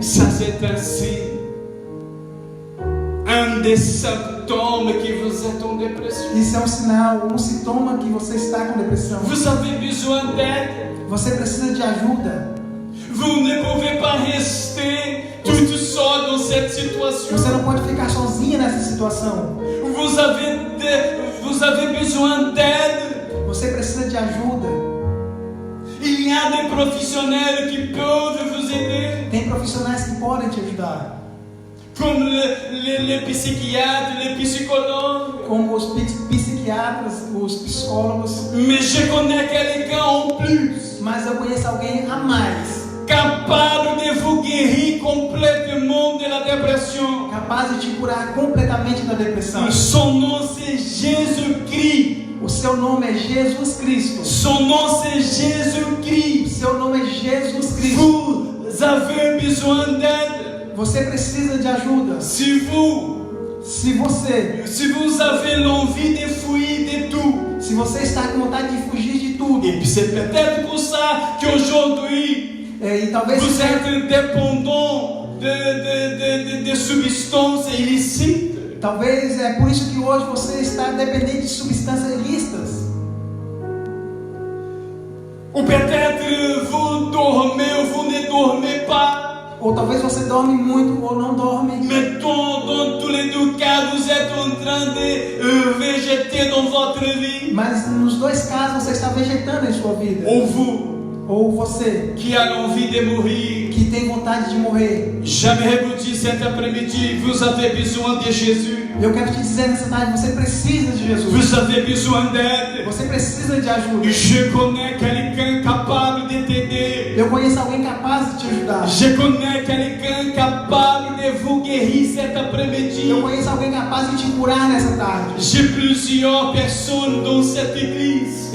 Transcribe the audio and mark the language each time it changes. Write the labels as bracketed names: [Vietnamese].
[French] Ça, c'est un signe. Un des symptômes que vous êtes en dépression. [Portuguese] Isso é um sinal, um sintoma que você está com depressão. [French] Vous avez besoin d'aide. [Portuguese] Você precisa de ajuda. [French] Vous ne pouvez pas rester toute seule dans cette situation. [Portuguese] Você não pode ficar sozinha nessa situação. [French] Vous avez besoin d'aide. [Portuguese] Você precisa de ajuda. [French] Il y a des professionnels qui peuvent vous aider, [Portuguese] Tem profissionais que podem te ajudar, [French] comme les psychiatres, les psychologues. [Portuguese] como os psiquiatras, os psicólogos. [French] Mais je connais quelqu'un en plus, [Portuguese] Mas eu conheço alguém a mais, [French] capable de vous guérir complètement de la dépression. [Portuguese] capaz de te curar completamente da depressão. [French] Son nom c'est Jésus-Christ. [Portuguese] O seu nome é Jesus Cristo. [French] Son nom c'est [Portuguese] O [French] Jésus-Christ. [Portuguese] seu nome é Jesus Cristo. [French] Vous avez besoin d'aide. [Portuguese] Você precisa de ajuda. [French] Si vous avez l'envie de fuir de tout, [Portuguese] Se você está com vontade de fugir de tudo, [French] et puis c'est peut-être pour ça qu'aujourd'hui [Portuguese] e talvez [French] vous êtes dépendant de substances illicites. [Portuguese] talvez é por isso que hoje você está dependente de substâncias ilícitas. [French] Ou peut-être vous dormez ou vous ne dormez pas. [Portuguese] Ou talvez você dorme muito ou não dorme. [French] Mais dans tous les deux cas, vous êtes en train de végéter dans votre vie. [Portuguese] Mas nos dois casos você está vegetando em sua vida. [French] Ou vous, [Portuguese] Ou você [French] qui a envie de mourir. [Portuguese] que tem vontade de morrer. [French] J'aimerais vous dire cet après-midi, vous avez besoin de Jésus. [Portuguese] Eu quero te dizer nessa tarde, você precisa de Jesus. [French] Vous avez besoin d'aide. [Portuguese] Você precisa de ajuda. [French] Je connais quelqu'un capable de t'aider. [Portuguese] Eu conheço alguém capaz de te ajudar. [French] Je connais quelqu'un capable de vous guérir cet après-midi. [Portuguese] Eu conheço alguém capaz de te curar nessa tarde. [French] J'ai plusieurs personnes dans cette église